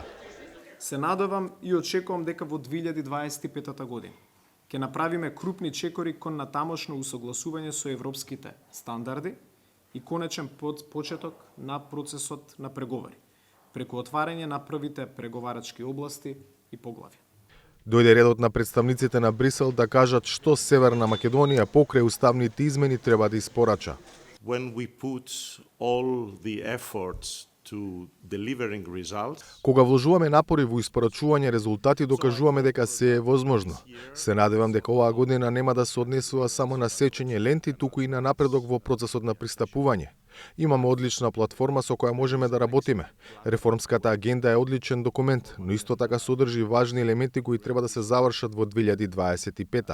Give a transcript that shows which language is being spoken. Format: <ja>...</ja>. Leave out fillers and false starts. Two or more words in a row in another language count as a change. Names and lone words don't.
<mk>Се надевам и очекувам дека во 2025 година ќе направиме крупни чекори кон натамошно усогласување со европските стандарди и конечен почеток на процесот на преговори, преку отварање на првите преговарачки области и поглавја. Дојде редот на представниците на Брисел да кажат што Северна Македонија покрај уставните измени треба да испорача.</mk> <en>When we put all the efforts to delivering results,</en> <mk>Кога вложуваме напори во испорачување резултати, докажуваме дека се е возможно. Се надевам дека оваа година нема да се однесува само на сечење ленти, туку и на напредок во процесот на пристапување. Имаме одлична платформа со која можеме да работиме. Реформската агенда е одличен документ, но исто така содржи важни елементи кои треба да се завршат во 2025.</mk>